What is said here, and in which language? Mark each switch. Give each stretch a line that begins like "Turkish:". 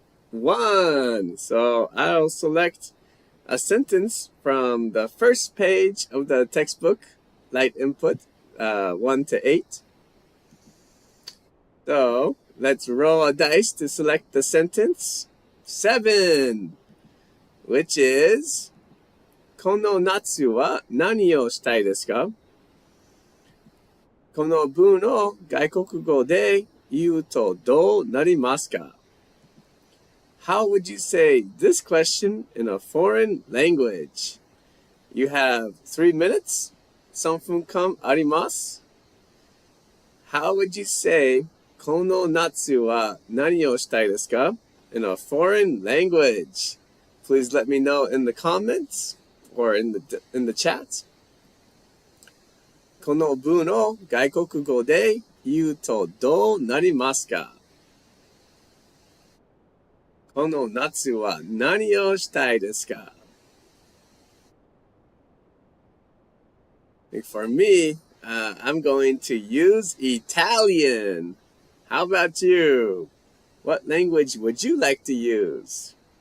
English: 1. So I'll select a sentence from the first page of the textbook, light input, 1 to 8. So let's roll a dice to select the sentence 7, which is
Japanese: この夏は何をしたいですか? この文を外国語で言うとどうなりますか?
English: How would you say this question in a foreign language? You have 3 minutes.
Japanese: 3分間あります.
English: How would you say
Japanese: この夏は何をしたいですか?
English: In a foreign language? Please let me know in the comments or in the chat.
Japanese: この文を外国語で言うとどうなりますか? この夏は何をしたいですか?
English: For me, I'm going to use Italian. How about you? What language would you like to use?